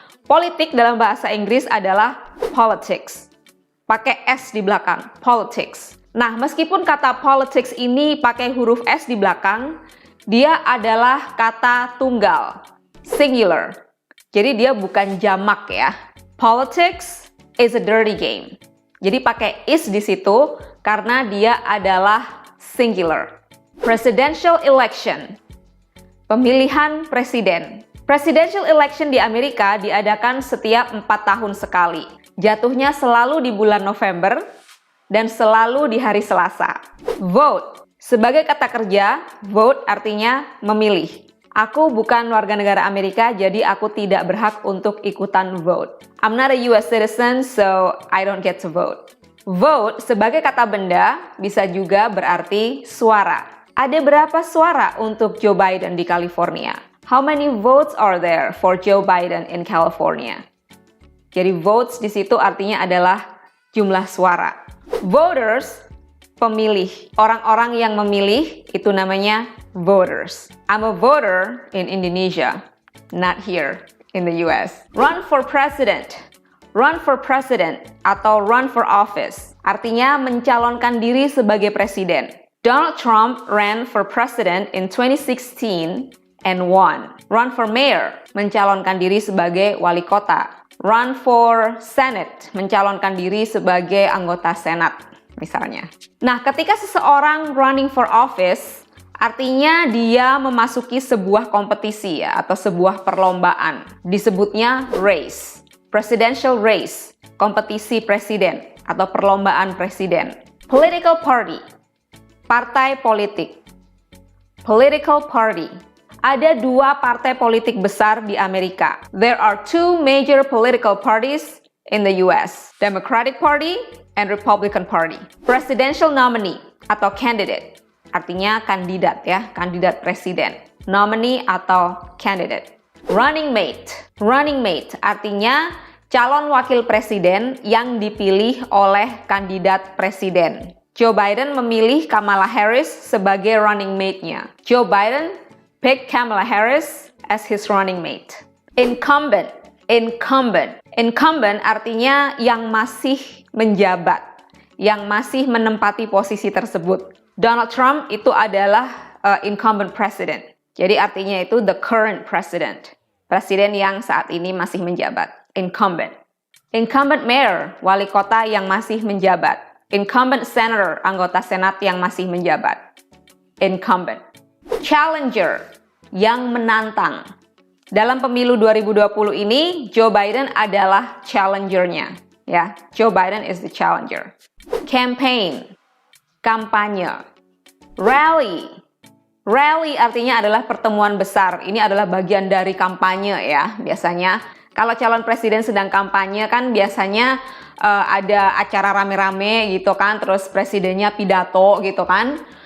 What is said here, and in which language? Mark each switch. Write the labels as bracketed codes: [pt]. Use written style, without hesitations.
[id] Politik dalam bahasa Inggris adalah politics. Pakai S di belakang, politics. Nah, meskipun kata politics ini pakai huruf S di belakang, dia adalah kata tunggal, singular. Jadi dia bukan jamak ya. [en] Politics is a dirty game. [id] Jadi pakai is di situ karena dia adalah singular. Presidential election, pemilihan presiden. Presidential election di Amerika diadakan setiap 4 tahun sekali. Jatuhnya selalu di bulan November dan selalu di hari Selasa. Vote. Sebagai kata kerja, vote artinya memilih. Aku bukan warga negara Amerika, jadi aku tidak berhak untuk ikutan vote. [en] I'm not a US citizen, so I don't get to vote. [id] Vote sebagai kata benda bisa juga berarti suara. Ada berapa suara untuk Joe Biden di California? [en] How many votes are there for Joe Biden in California? [id] Jadi votes di situ artinya adalah jumlah suara. Voters, pemilih. Orang-orang yang memilih itu namanya voters. [en] I'm a voter in Indonesia, not here in the US. [id] Run for president. Run for president atau run for office artinya mencalonkan diri sebagai presiden. [en] Donald Trump ran for president in 2016 and won. [id] Run for mayor, mencalonkan diri sebagai wali kota. Run for Senate, mencalonkan diri sebagai anggota Senat, misalnya. Nah, ketika seseorang running for office, artinya dia memasuki sebuah kompetisi ya, atau sebuah perlombaan. Disebutnya race, presidential race, kompetisi presiden, atau perlombaan presiden. Political party, partai politik. Political party. Ada 2 partai politik besar di Amerika. [en] There are 2 major political parties in the US, Democratic Party and Republican Party. [id] Presidential nominee atau candidate, artinya kandidat ya, kandidat presiden. Nominee atau candidate. Running mate. Running mate artinya calon wakil presiden yang dipilih oleh kandidat presiden. Joe Biden memilih Kamala Harris sebagai running mate-nya. [en] Joe Biden pick Kamala Harris as his running mate. Incumbent. Incumbent. [id] Incumbent artinya yang masih menjabat, yang masih menempati posisi tersebut. Donald Trump itu adalah incumbent president. Jadi artinya itu [en] the current president. [id] Presiden yang saat ini masih menjabat. Incumbent. Incumbent mayor, wali kota yang masih menjabat. Incumbent senator, anggota senat yang masih menjabat. Incumbent. Challenger, yang menantang. Dalam pemilu 2020 ini, Joe Biden adalah challenger-nya. [en] Ya, Joe Biden is the challenger. [id] Campaign, kampanye. Rally, rally artinya adalah pertemuan besar. Ini adalah bagian dari kampanye ya, biasanya. Kalau calon presiden sedang kampanye kan biasanya ada acara rame-rame gitu kan, terus presidennya pidato gitu kan.